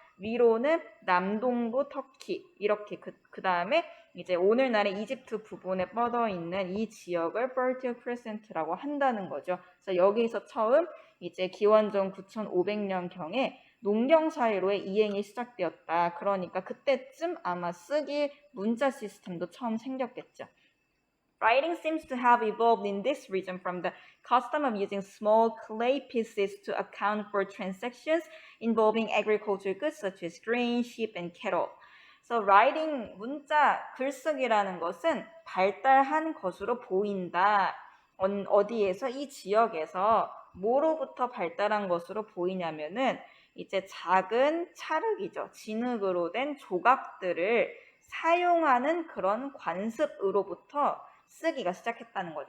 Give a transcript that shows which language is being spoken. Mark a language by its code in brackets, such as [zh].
[ko] 위로는 남동부 터키, 이렇게 그 다음에 이제 오늘날의 이집트 부분에 뻗어 있는 이 지역을 Fertile Crescent라고 한다는 거죠. 그래서 여기서 처음 이제 기원전 9500년경에 농경 사회로의 이행이 시작되었다. 그러니까 그때쯤 아마 쓰기 문자 시스템도 처음 생겼겠죠. [en] Writing seems to have evolved in this region from the custom of using small clay pieces to account for transactions involving agricultural goods such as grain, sheep, and cattle. So writing, [ko] 문자, 글쓰기라는 것은 발달한 것으로 보인다. 어디에서 이 지역에서 뭐로부터 발달한 것으로 보이냐면은 이제 작은 찰흙이죠. 진흙으로 된 조각들을 사용하는 그런 관습으로부터 쓰기가 시작했다는 거죠.